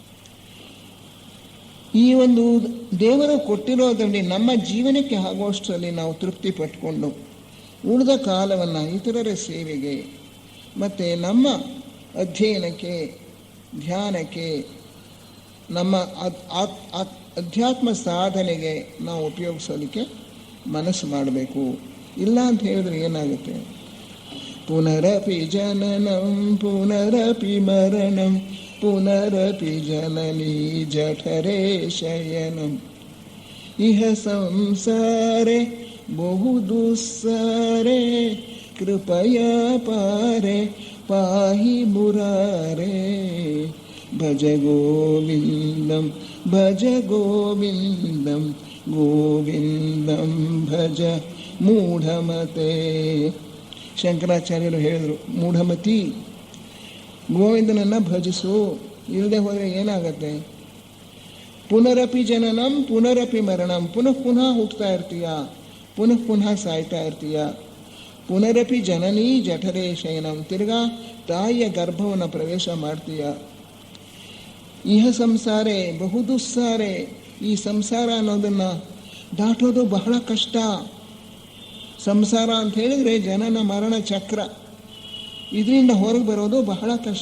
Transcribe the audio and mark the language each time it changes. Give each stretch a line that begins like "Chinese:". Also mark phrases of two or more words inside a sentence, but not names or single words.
Kannada: ಈ ಒಂದು ದೇವರು ಕೊಟ್ಟಿರೋದ್ರಲ್ಲಿ ನಮ್ಮ ಜೀವನಕ್ಕೆ ಆಗುವಷ್ಟರಲ್ಲಿ ನಾವು ತೃಪ್ತಿ ಪಟ್ಕೊಂಡು ಉಳಿದ ಕಾಲವನ್ನು ಇತರರ ಸೇವೆಗೆ ಮತ್ತು ನಮ್ಮ ಅಧ್ಯಯನಕ್ಕೆ, ಧ್ಯಾನಕ್ಕೆ, ನಮ್ಮ ಅಧ್ಯಾತ್ಮ ಸಾಧನೆಗೆ ನಾವು ಉಪಯೋಗಿಸೋದಕ್ಕೆ ಮನಸ್ಸು ಮಾಡಬೇಕು. ಇಲ್ಲ ಅಂತ ಹೇಳಿದ್ರೆ ಏನಾಗುತ್ತೆ?
Sanskrit: ಪುನರಪಿ ಜನನಂ ಪುನರಪಿ ಮರಣಂ ಪುನರಪಿ ಜನನೀ ಜಠರೇ ಶಯನಂ ಇಹ ಸಂಸಾರೆ ಬಹು ದುಸ್ಸಾರೆ ಕೃಪಯಾ ಪಾರೆ ಪಾಹಿ ಮುರಾರೆ ಭಜ ಗೋವಿಂದಂ ಭಜ ಗೋವಿಂದಂ ಗೋವಿಂದಂ ಭಜ ಮೂಢಮತೆ.
Kannada: ಶಂಕರಾಚಾರ್ಯರು ಹೇಳಿದರು, ಮೂಢಮತಿ, ಗೋವಿಂದನನ್ನು ಭಜಿಸು. ಇಲ್ಲದೆ ಹೋದರೆ ಏನಾಗತ್ತೆ?
Sanskrit: ಪುನರಪಿ ಜನನಂ ಪುನರಪಿ ಮರಣಂ,
Kannada: ಪುನಃ ಪುನಃ ಹುಟ್ಟುತ್ತಾ ಇರ್ತೀಯ, ಪುನಃ ಪುನಃ ಸಾಯ್ತಾ ಇರ್ತೀಯ.
Sanskrit: ಪುನರಪಿ ಜನನೀ ಜಠರೇ ಶಯನಂ,
Kannada: ತಿರ್ಗಾ ತಾಯಿಯ ಗರ್ಭವನ್ನು ಪ್ರವೇಶ ಮಾಡ್ತೀಯ.
Sanskrit: ಇಹ ಸಂಸಾರೆ ಬಹು ದುಸ್ಸಾರೆ,
Kannada: ಈ ಸಂಸಾರ ಅನ್ನೋದನ್ನು ದಾಟೋದು ಬಹಳ ಕಷ್ಟ. ಸಂಸಾರ ಅಂತ ಹೇಳಿದರೆ ಜನನ ಮರಣ ಚಕ್ರ, ಇದರಿಂದ ಹೊರಗೆ ಬರೋದು ಬಹಳ ಕಷ್ಟ.